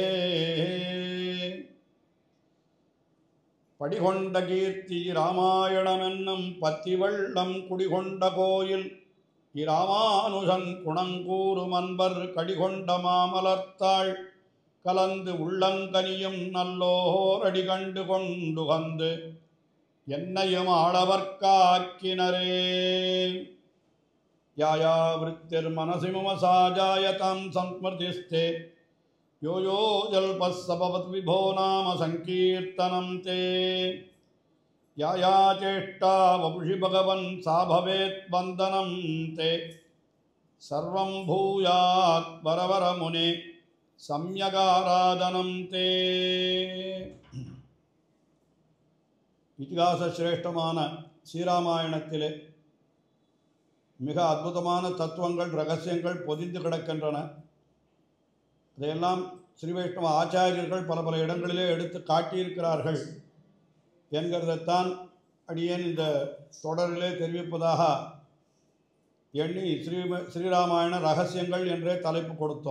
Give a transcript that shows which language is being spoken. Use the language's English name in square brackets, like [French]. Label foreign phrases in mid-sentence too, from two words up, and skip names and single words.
[Tamil] படிகொண்ட கீர்த்தி இராமாயணமென்னும் பத்திவள்ளம் குடிகொண்ட கோயில் இராமானுஜன் குணங்கூறும் அன்பர் கடிகொண்ட மாமலர்த்தாள் கலந்து உள்ளங்கனியும் நல்லோர் அடிகண்டு கொண்டு வந்து என்னையும் ஆளவர்க்காக்கினரே [Sanskrit] या या वृत्तिर्मनसि मम सा जायतां संस्मृतिस्ते यो यो जल्पस्सभवत् विभो नाम संकीर्तनं ते या या चेष्टा वपुषि भगवन् सा भवेत् वन्दनं ते सर्वं भूयात् वरवर मुने सम्यगाराधनं ते [Tamil] இதிகாச சிரேஷ்டமான ஸ்ரீராமாயணத்திலே மிக அற்புதமான தத்துவங்கள் ரகசியங்கள் பொதிந்து கிடக்கின்றன. அதையெல்லாம் ஸ்ரீ வைஷ்ணவ ஆச்சாரியர்கள் பல பல இடங்களிலே எடுத்து காட்டியிருக்கிறார்கள் என்கிறதைத்தான் அடியேன் இந்த தொடரிலே தெரிவிப்பதாக எண்ணி ஸ்ரீராமாயண ரகசியங்கள் என்றே தலைப்பு கொடுத்தோம்.